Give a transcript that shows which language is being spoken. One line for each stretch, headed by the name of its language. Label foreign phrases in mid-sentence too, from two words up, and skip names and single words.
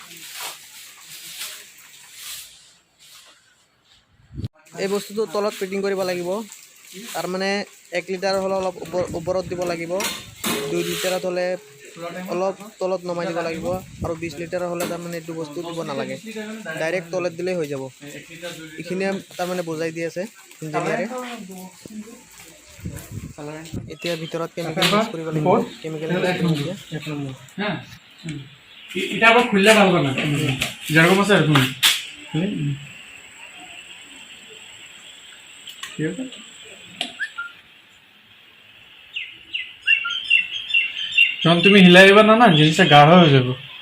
Assamese: এই বস্তুটো তলত ফিটিং কৰিব লাগিব, তাৰমানে 1 লিটাৰ হ'লে অলপ ওপৰত দিব লাগিব, 2 লিটাৰত হ'লে অলপ তলত নমাই দিব লাগিব, আৰু 20 লিটাৰ হ'লে তাৰমানে এইটো বস্তু দিব নালাগে, ডাইৰেক্ট তলত দিলেই হৈ যাব। এইখিনিয়ে তাৰমানে বুজাই দি আছে ইঞ্জিনিয়াৰে। এতিয়া ভিতৰত
English: chemical mix
Assamese: কৰিব লাগিব,
English: chemical mix
Assamese: কৰিম এতিয়া।
Bangla: এটা আবার খুললে ভালো না, যেরকম আছে এরকম ঠিক আছে। যখন তুমি হিলাই দিবা না, জিনিসটা গাঢ় হয়ে যাবে।